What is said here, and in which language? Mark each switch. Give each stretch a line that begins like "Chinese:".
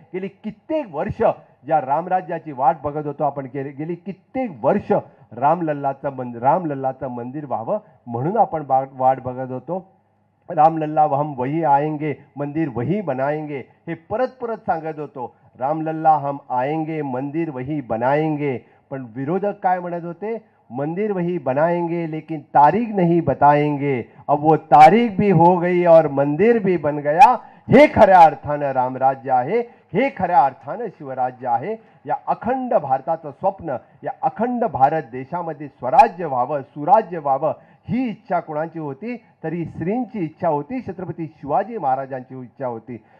Marathi: गेली कित्येक वर्ष ज्या रामराज्याची वाट बघत होतो आपण, गेली कित्येक वर्ष रामलल्लाचं मंदिर व्हावं म्हणून आपण वाट बघत होतो.
Hindi: रामलल्ला हम वही आएंगे, मंदिर वही बनाएंगे
Marathi: हे परत परत सांगत होतो.
Hindi: रामलल्ला हम आएंगे, मंदिर वही बनाएंगे.
Marathi: पण विरोधक काय म्हणत होते?
Hindi: मंदिर वही बनाएंगे लेकिन तारीख नहीं बताएंगे. अब वो तारीख भी हो गई और मंदिर भी बन गया.
Marathi: हे खऱ्या अर्थानं रामराज्य आहे, हे खऱ्या अर्थानं शिवराज्य आहे. या अखंड भारताचं स्वप्न, या अखंड भारत देशामध्ये स्वराज्य व्हावं, सुराज्य व्हावं ही इच्छा कोणाची होती? तरी श्रींची इच्छा होती, छत्रपती शिवाजी महाराजांची इच्छा होती.